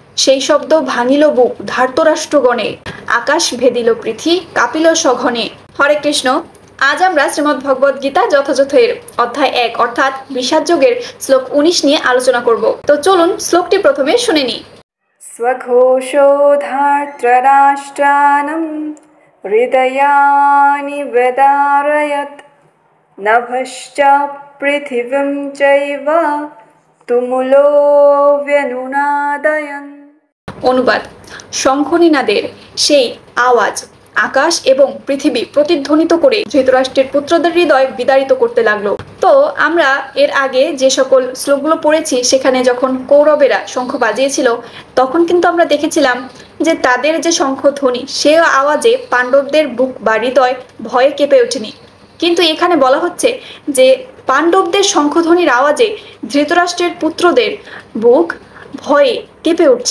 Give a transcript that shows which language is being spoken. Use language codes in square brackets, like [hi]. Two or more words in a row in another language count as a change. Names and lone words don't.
[bn] সেই শব্দ ভাঙিল বুক ধার্তরাষ্ট্রগণে, আকাশ ভেদিল পৃথি কাঁপিল সঘনে। হরে কৃষ্ণ। আজ আমরা শ্রীমদ্ ভগবদ গীতা যথাযথ এর অধ্যায় 1 অর্থাৎ বিষাদ যোগের শ্লোক 19 নিয়ে আলোচনা করব। তো চলুন শ্লোকটি প্রথমে শুনে নিই। [sa] स्वघोषोधार्तराष्ट्रानं हृदयानि व्यदारयत् नभश्च पृथिवीं चैव तुमुलो व्यनुनादयन्। [bn] অনুবাদ: শঙ্খনিনাদের সেই আওয়াজ আকাশ এবং পৃথিবী প্রতিধ্বনিত করে ধৃতরাষ্ট্রের পুত্রদের হৃদয় বিদারিত করতে লাগলো। তো আমরা এর আগে যে সকল শ্লোকগুলো পড়েছি সেখানে যখন কৌরবেরা শঙ্খ বাজিয়েছিল তখন কিন্তু আমরা দেখেছিলাম যে তাদের যে শঙ্খধ্বনি সে আওয়াজে পাণ্ডবদের বুক বা হৃদয় ভয়ে কেঁপে ওঠেনি, কিন্তু এখানে বলা হচ্ছে যে পাণ্ডবদের শঙ্খধ্বনির আওয়াজে ধৃতরাষ্ট্রের পুত্রদের বুক ভয়ে কেঁপে উঠছে।